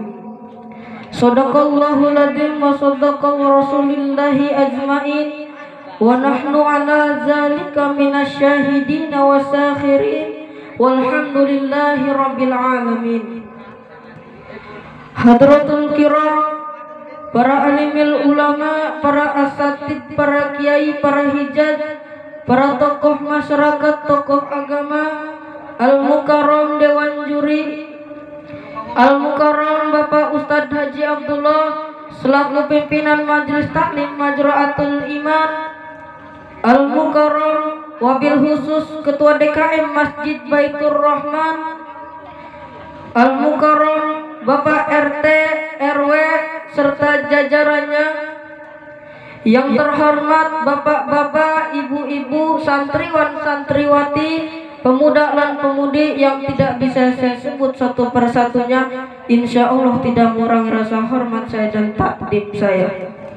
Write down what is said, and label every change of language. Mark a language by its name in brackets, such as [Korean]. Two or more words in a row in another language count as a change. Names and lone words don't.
[Arabic] صدق الله العظيم وصدق رسول الله أجمعين. ونحن على ذلك من الشاهدين والشاكرين والحمد لله رب العالمين. حضرات الكرام, [Indonesian] para alimil ulama, para asatid, para kiai, para hijaz, para tokoh masyarakat, tokoh agama, al-mukarram dewan juri, al-mukarram Bapak Ustadz Haji Abdullah selaku pimpinan majelis taklim Majra'atul Iman, al-mukarram wabil khusus ketua DKM Masjid Baitur Rahman, al-mukarram Bapak RT, RW serta jajarannya, yang terhormat Bapak-bapak, ibu-ibu, santriwan, santriwati, pemuda dan pemudi yang tidak bisa saya sebut satu persatunya, insya Allah tidak mengurangi rasa hormat saya dan takdim saya.